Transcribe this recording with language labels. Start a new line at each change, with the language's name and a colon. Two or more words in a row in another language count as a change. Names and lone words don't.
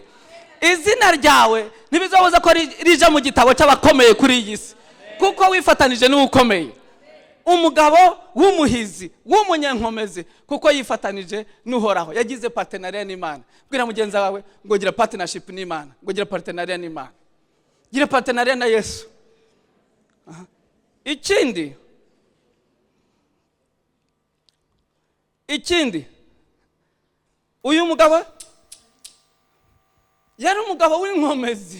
Rundi: Izina ryawe ntibizobuza ko rije mu gitabo cy'abakomeye kuri iyi si, kuko wifatanije n'ukomeye. Umugabo w'umuhizi w'umunyankomezi kuko yifatanije n'Uhoraho, yagize partenariat n'Imana. Bwira mugenzi wawe ngo gira partnership n'Imana, ngo gira partenariat n'Imana, gira partenariat na Yesu. Ikindi uyu mugabo yari umugabo w'inkomezi.